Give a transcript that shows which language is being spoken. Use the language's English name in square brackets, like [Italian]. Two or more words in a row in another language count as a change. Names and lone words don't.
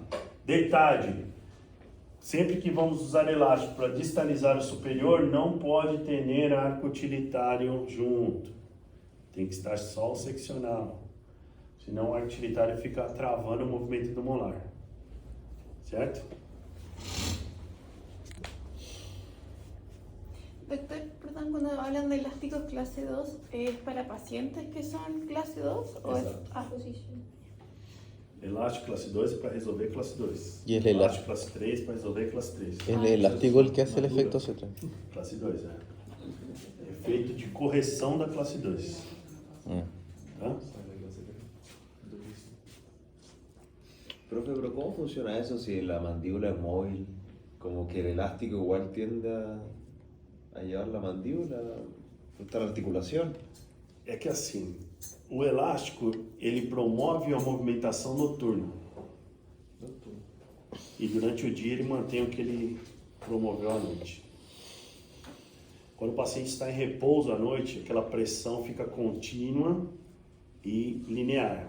[Portuguese] Detalhe, sempre que vamos usar elástico para distalizar o superior, não pode ter arco utilitário junto. Tem que estar só o seccional. Senão o arco utilitário fica travando o movimento do molar. Certo? [Spanish] Doctor, perdón, cuando hablan de elásticos clase 2, ¿es para pacientes que son clase 2? ¿O es... Exacto. Ah, sí. [Portuguese] Elástico classe 2 é para resolver classe 2. [Spanish] E el [Portuguese] Elástico classe 3 para resolver classe 3. [Spanish] El elástico el que hace el efecto Z. [Portuguese] Classe 2, é. Efeito de correção da classe 2. Tá? [Spanish] Profe, pero ¿cómo funciona eso si la mandíbula es móvil? Como que el elástico igual tiende a llevar la mandíbula hasta la articulación. [Portuguese] É que assim, o elástico, ele promove a movimentação noturna. E durante o dia ele mantém o que ele promoveu à noite. Quando o paciente está em repouso à noite, aquela pressão fica contínua e linear.